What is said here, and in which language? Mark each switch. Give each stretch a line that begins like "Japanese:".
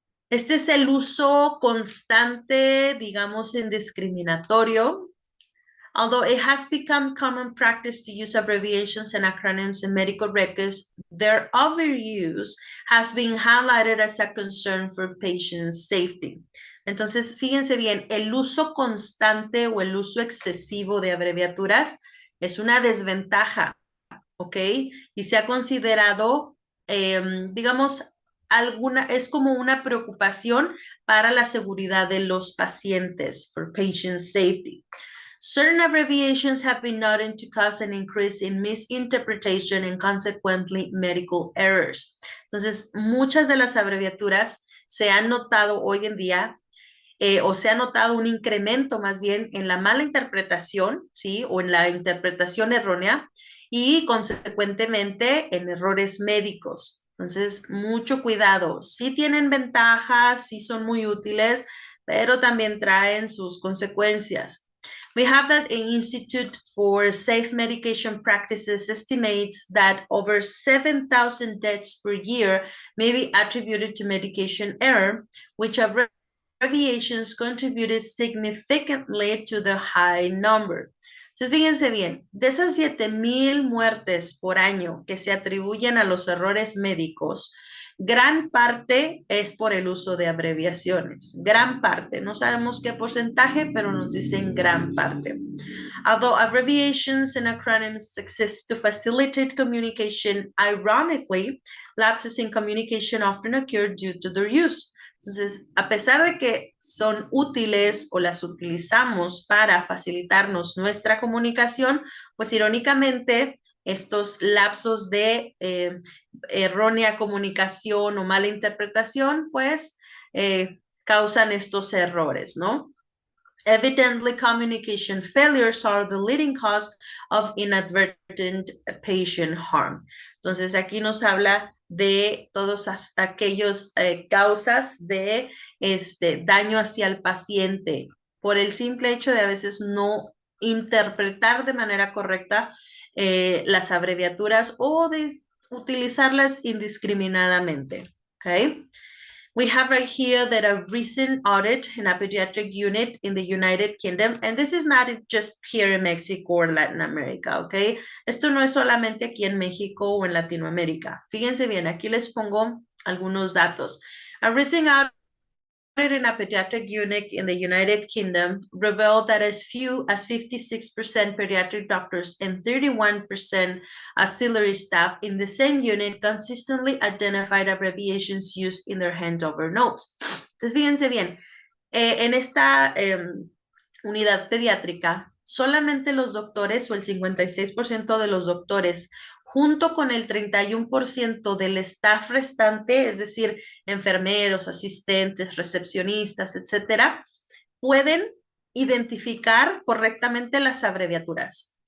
Spanish: Este es el uso constante, digamos, indiscriminatorio.
English: Although it has become common practice to use abbreviations and acronyms in medical records, their overuse has been highlighted as a concern for patient safety.
Spanish: Entonces, fíjense bien, el uso constante o el uso excesivo de abreviaturas es una desventaja ¿ok? Y se ha considerado, digamos, es como una preocupación para la seguridad de los pacientes,
English: for patient safety. Certain abbreviations have been noted to cause an increase in misinterpretation and consequently medical errors.
Spanish: Entonces, muchas de las abreviaturas se han notado hoy en día o se ha notado un incremento más bien en la mala interpretación, ¿sí? O en la interpretación errónea y consecuentemente en errores médicos. Entonces, mucho cuidado. Sí tienen ventajas, sí son muy útiles, pero también traen sus consecuencias.
English: We have that the Institute for Safe Medication Practices estimates that over 7,000 deaths per year may be attributed to medication error, which abbreviations contributed significantly to the high number.
Spanish: Entonces, fíjense bien, de esas 7,000 muertes por año que se atribuyen a los errores médicos, gran parte es por el uso de abreviaciones. Gran parte. No sabemos qué porcentaje, pero nos dicen gran parte.
English: Although abbreviations and acronyms exist to facilitate communication, ironically, lapses in communication often occur due to their use.
Spanish: Entonces, a pesar de que son útiles o las utilizamos para facilitarnos nuestra comunicación, pues irónicamente estos lapsos de errónea comunicación o mala interpretación, pues causan estos errores, ¿no?
English: Evidently, communication failures are the leading cause of inadvertent patient harm.
Spanish: Entonces, aquí nos habla de todos aquellos causas de daño hacia el paciente por el simple hecho de a veces no interpretar de manera correcta las abreviaturas o de utilizarlas indiscriminadamente. Okay.
English: We have right here that a recent audit in a pediatric unit in the United Kingdom, and this is not just here in Mexico or Latin America, okay?
Spanish: Esto no es solamente aquí en México o en Latinoamérica. Fíjense bien, aquí les pongo algunos datos.
English: A recent audit in a pediatric unit in the United Kingdom revealed that as few as 56% pediatric doctors and 31% auxiliary staff in the same unit consistently identified abbreviations used in their handover notes.
Spanish: Entonces, fíjense bien, en esta unidad pediátrica, solamente los doctores o el 56% de los doctores junto con el 31% del staff restante, es decir, enfermeros, asistentes, recepcionistas, etcétera, pueden identificar correctamente las abreviaturas.